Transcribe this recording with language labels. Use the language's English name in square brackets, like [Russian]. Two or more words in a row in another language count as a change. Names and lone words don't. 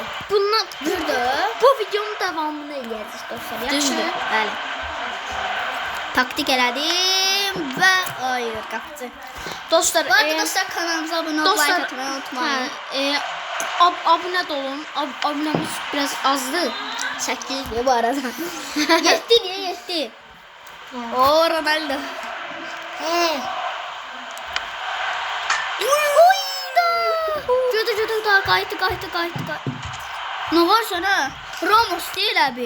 [Azerbaijani] bundan bu videonun davamını eləyəcəyik dostlar. Düzdür. Bəli. Taktik elədim və hayır qapçı. Dostlar, Bu arada dostlar kanalımıza abunə olub like atmayı unutmayın. Abunə də olun. Abunəmiz biraz azdır. [Turkish] 8 bu arada. 7 niye 7? O Ronaldo. [Azerbaijani] Gördü daha qayıtdı. [Turkish] Ne var sana? Ramos değil abi.